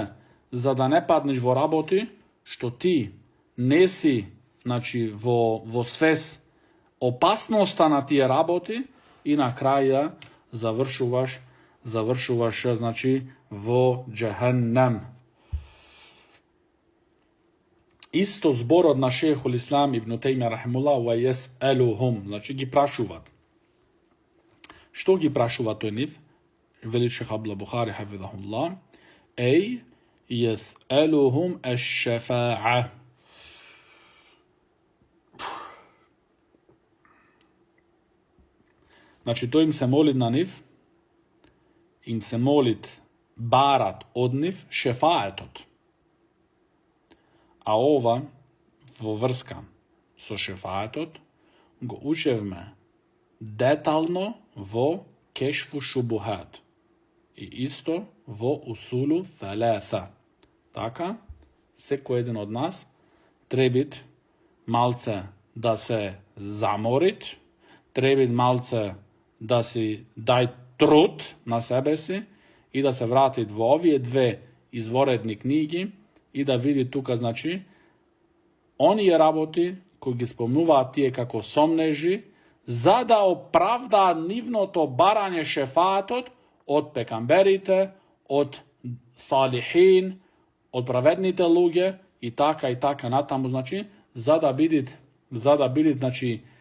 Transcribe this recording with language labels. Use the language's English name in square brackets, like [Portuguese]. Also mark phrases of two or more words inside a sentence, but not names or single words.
[Macedonian] За да не паднеш во работи, што ти неси, значи, во свес опасноста на тије работи и на краја завршуваш, значи, во џаханнам. Исто збор од на шехул Ислам ибн Тејмија [Arabic] رحمه الله ويسألهم, [Macedonian] значи ги прашуват. Што ги прашуват то је ниф? Вели шеха Абдуллах Бухари хафидахуллах. Ej [Arabic] يسألهم الشفاعة. [Macedonian] Значи то им се молит на ниф, им се молит барат од ниф, шефаетот. А ова врска со шефаетот го учевме детаљно во кешфу шубухат. И исто во усулу талата. Така, секо један од нас требит малце да се заморит, требит малце да си дај труд на себе си и да се вратит во овије две изворедни книги и да види тука, значи, они је работи који ги спомнува тије како сомнежи, за да оправда нивно то барање шефатот од пекамберите, од салихин, од праведните луѓе и така на тамо, значи, за да бидит, значи,